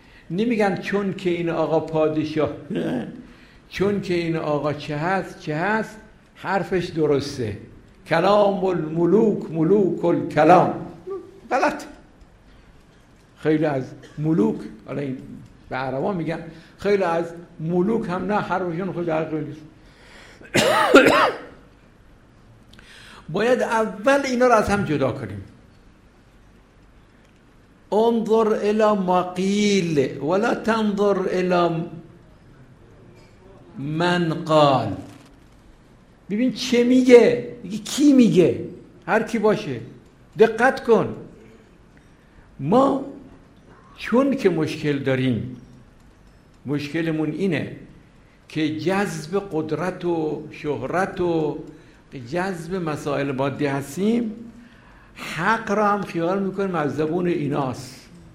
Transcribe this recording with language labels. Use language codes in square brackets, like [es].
[fa] نمیگن چون که این آقا پادشاه، چون که این آقا چه هست چه هست، حرفش درسته، [ar] کلام الملوک ملوک الکلام. [fa] غلط. خیلی از ملوک، حالا این به عربا میگن، خیلی از ملوک هم نه، حرفشون خود در غیر نیست. باید اول اینا رو از هم جدا کنیم. [ar] انظر الى ما قیل ولا تنظر الى من قال. [fa] ببین چه میگه، کی میگه، هر کی باشه دقت کن. ما چون که مشکل داریم، مشکلمون اینه که جذب قدرت و شهرت و جذب مسائل مادی هستیم، حق را هم خیال میکنیم از زبون ایناست.